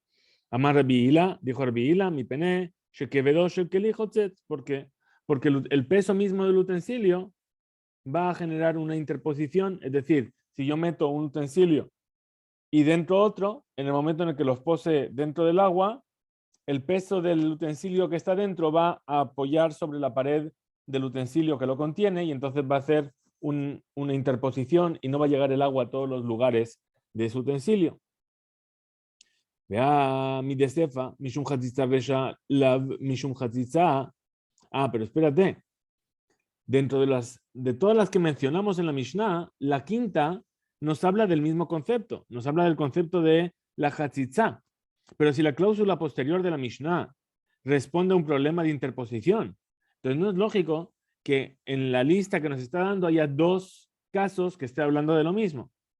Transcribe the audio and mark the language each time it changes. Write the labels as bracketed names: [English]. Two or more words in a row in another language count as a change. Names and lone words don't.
[Hebrew] אמר רבי אילעא, [Spanish] dijo Rabbi Hila, mi pene, porque el peso mismo del utensilio va a generar una interposición, es decir, si yo meto un utensilio y dentro otro, en el momento en el que los pose dentro del agua, el peso del utensilio que está dentro va a apoyar sobre la pared del utensilio que lo contiene y entonces va a hacer una interposición y no va a llegar el agua a todos los lugares de ese utensilio. [Aramaic] ואי מדסיפא משום חציצה רישא לאו משום חציצה. [Spanish] Pero espérate. Dentro de todas las que mencionamos en la Mishnah, la quinta nos habla del mismo concepto. Nos habla del concepto de la chatzitza. Pero si la cláusula posterior de la Mishnah responde a un problema de interposición, entonces no es lógico que en la lista que nos está dando haya dos casos que esté hablando de lo mismo.